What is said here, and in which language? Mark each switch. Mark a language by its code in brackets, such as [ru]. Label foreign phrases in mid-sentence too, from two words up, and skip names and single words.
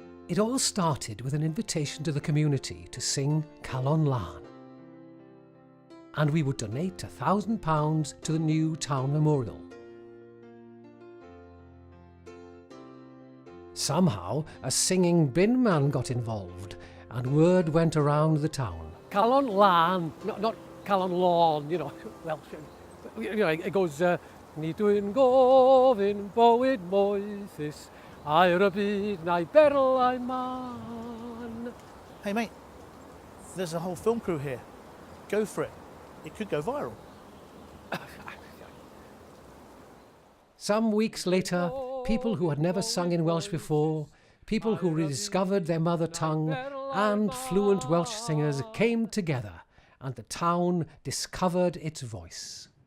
[en] It all started with an invitation to the community to sing Calon Lan. And we would donate £1,000 to the new town memorial. Somehow, a singing bin man got involved, and word went around the town. Calon Lan, not Calon Lawn, Welsh. It goes, [cy] Ni dwi'n gofyn bywyd moethus, a'r y byd na'i berlau man. [en] Hey mate, there's a whole film crew here. Go for it. It could go viral. Some weeks later, people who had never sung in Welsh before, people who rediscovered their mother tongue, and fluent Welsh singers came together, and the town discovered its voice.